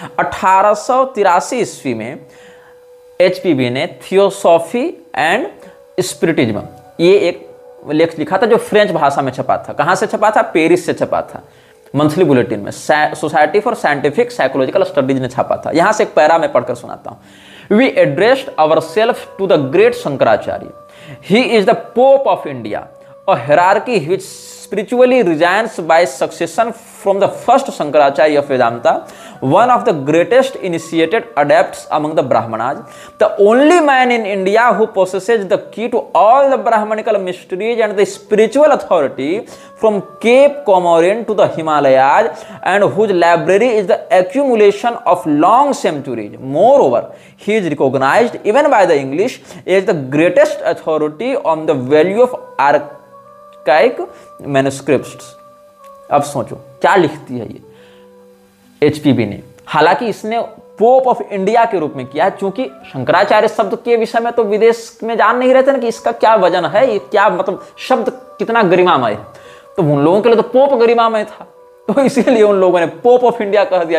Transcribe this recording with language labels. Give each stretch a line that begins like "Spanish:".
Hindi: 1883 ईस्वी में एचपीवी ने थियोसॉफी एंड स्पिरिटिज्म ये एक लेख लिखा था, जो फ्रेंच भाषा में छपा था। कहां से छपा था, पेरिस से छपा था, मंथली बुलेटिन में society for scientific psychological studies ने छपा था। यहां से एक पैरा में पढ़कर सुनाता हूं।
English: We addressed ourselves to the great Shankaracharya, he is the pope of India, a hierarchy which spiritually resigns by succession from the first Shankaracharya of Vedanta, one of the greatest initiated adepts among the Brahmanas, the only man in India who possesses the key to all the Brahmanical mysteries and the spiritual authority from Cape Comorin to the Himalayas, and whose library is the accumulation of long centuries. Moreover, he is recognized even by the English as the greatest authority on the value of archaic manuscripts.
Hindi: अब सोचो क्या लिखती है ये HPV ने। हालांकि इसने pope of India के रूप में किया है, क्योंकि शंकराचार्य शब्द के विषय में तो विदेश में जान नहीं रहते ना कि इसका क्या वजन है, ये क्या मतलब शब्द कितना गरिमामय है। तो उन लोगों के लिए तो पोप गरिमामय था, तो इसीलिए उन लोगों ने पोप ऑफ इंडिया कह दिया।